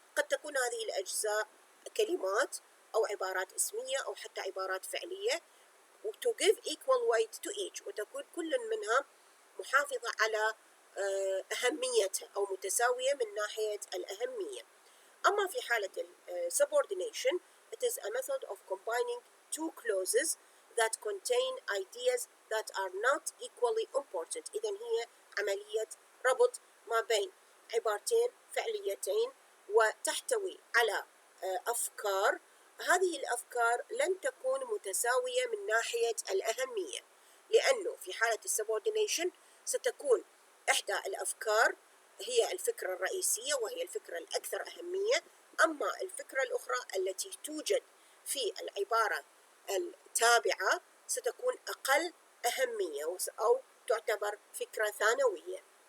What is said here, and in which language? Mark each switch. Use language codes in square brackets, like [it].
[ar] قد تكون هذه الأجزاء كلمات أو عبارات اسمية أو حتى عبارات فعلية، [en] to give equal weight to each، [ar] وتكون كل منها محافظة على أهميتها أو متساوية من ناحية الأهمية. أما في حالة [en] subordination, it is a method of combining two clauses that contain ideas that are not equally important. [ar] إذن هي عملية ربط ما بين عبارتين فعليتين وتحتوي على أفكار. هذه الأفكار لن تكون متساوية من ناحية الأهمية، لأنه في حالة subordination ستكون إحدى الأفكار هي الفكرة الرئيسية وهي الفكرة الأكثر أهمية، أما الفكرة الأخرى التي توجد في العبارة التابعة ستكون أقل أهمية أو تعتبر فكرة ثانوية.